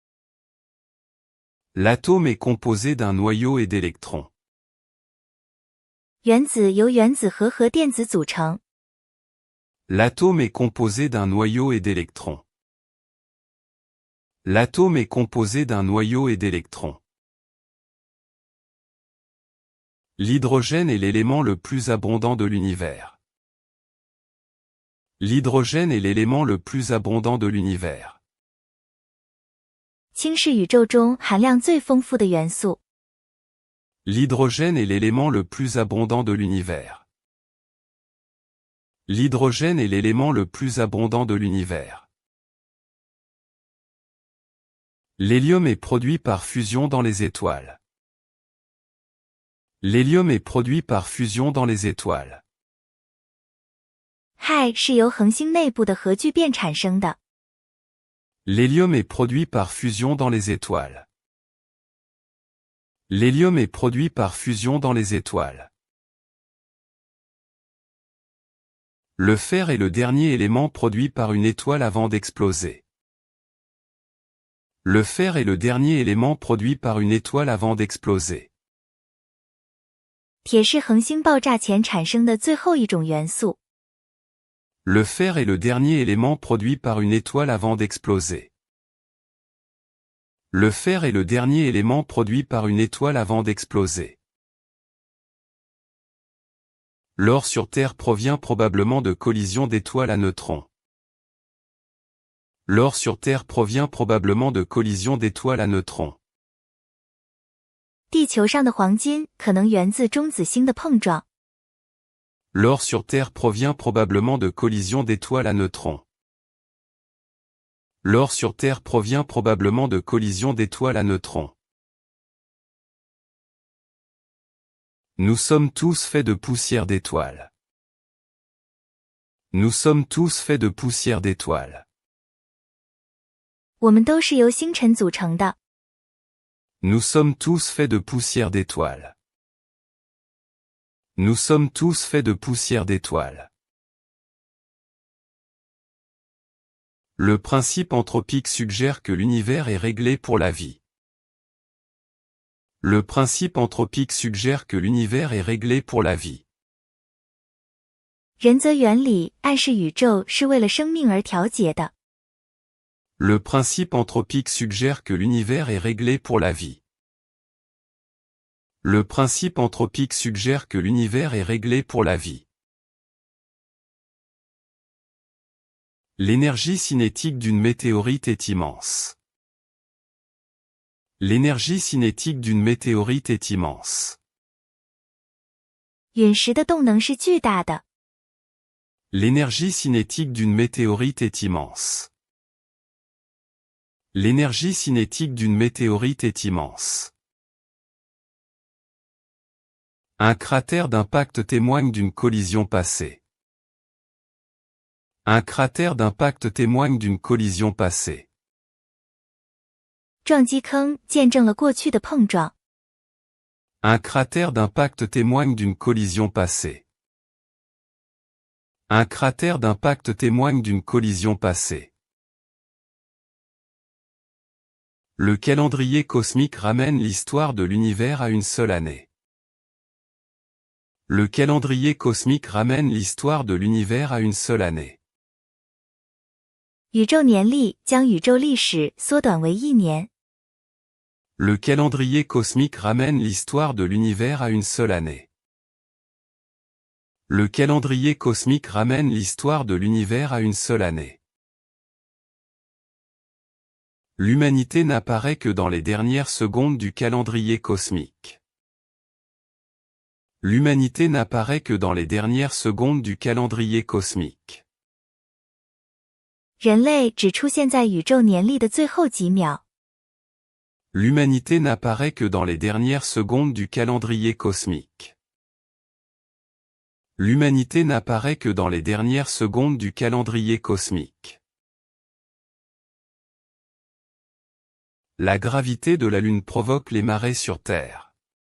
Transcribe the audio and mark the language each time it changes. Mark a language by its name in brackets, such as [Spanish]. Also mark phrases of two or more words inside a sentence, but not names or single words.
[French] L'atome est composé d'un noyau et d'électrons. [Chinese] 原子由原子核和电子组成。 [French] L'atome est composé d'un noyau et d'électrons. L'atome est composé d'un noyau et d'électrons. L'hydrogène est l'élément le plus abondant de l'univers. L'hydrogène est l'élément le plus abondant de l'univers. [Chinese] 氢是宇宙中含量最丰富的元素。 [French] L'hydrogène est l'élément le plus abondant de l'univers. L'hydrogène est l'élément le plus abondant de l'univers. L'hélium est produit par fusion dans les étoiles. L'hélium est produit par fusion dans les étoiles. [Chinese] 氦是由恒星内部的核聚变产生的。 [French] L'hélium est produit par fusion dans les étoiles. L'hélium est produit par fusion dans les étoiles. Le fer est le dernier élément produit par une étoile avant d'exploser. Le fer est le dernier élément produit par une étoile avant d'exploser. [Chinese] 铁是恒星爆炸前产生的最后一种元素。 [French] Le fer est le dernier élément produit par une étoile avant d'exploser. Le fer est le dernier élément produit par une étoile avant d'exploser. L'or sur Terre provient probablement de collisions d'étoiles à neutrons. L'or sur Terre provient probablement de collisions d'étoiles à neutrons. [Chinese] 地球上的黄金可能源自中子星的碰撞。 [French] L'or sur Terre provient probablement de collisions d'étoiles à neutrons. L'or sur Terre provient probablement de collisions d'étoiles à neutrons. Nous sommes tous faits de poussière d'étoiles. Nous sommes tous faits de poussière d'étoiles. [Chinese] 我们都是由星辰组成的。 [French] Nous sommes tous faits de poussière d'étoiles. Nous sommes tous faits de poussière d'étoiles. Le principe anthropique suggère que l'univers est réglé pour la vie. Le principe anthropique suggère que l'univers est réglé pour la vie. [Chinese] 人则原理暗示宇宙是为了生命而调节的。 [French] Le principe anthropique suggère que l'univers est réglé pour la vie. Le principe anthropique suggère que l'univers est réglé pour la vie. L'énergie cinétique d'une météorite est immense. L'énergie cinétique d'une météorite est immense. [Chinese] 陨石的动能是巨大的。 [French] L'énergie cinétique d'une météorite est immense. L'énergie cinétique d'une météorite est immense. Un cratère d'impact témoigne d'une collision passée. Un cratère d'impact témoigne d'une collision passée. [Chinese] 撞击坑见证了过去的碰撞。 [French] Un cratère d'impact témoigne d'une collision passée. Un cratère d'impact témoigne d'une collision passée. Le calendrier cosmique ramène l'histoire de l'univers à une seule année. Le calendrier cosmique ramène l'histoire de l'univers à une seule année. [Chinese] 宇宙年历将宇宙历史缩短为1年。 [French] Le calendrier cosmique ramène l'histoire de l'univers à une seule année. Le calendrier cosmique ramène l'histoire de l'univers à une seule année. L'humanité n'apparaît que dans les dernières secondes du calendrier cosmique. L'humanité n'apparaît que dans les dernières secondes du calendrier cosmique. [Chinese] 人类只出现在宇宙年历的最后几秒。 [French] L'humanité n'apparaît que dans les dernières secondes du calendrier cosmique. L'humanité n'apparaît que dans les dernières secondes du calendrier cosmique. La gravité de la Lune provoque les marées sur Terre.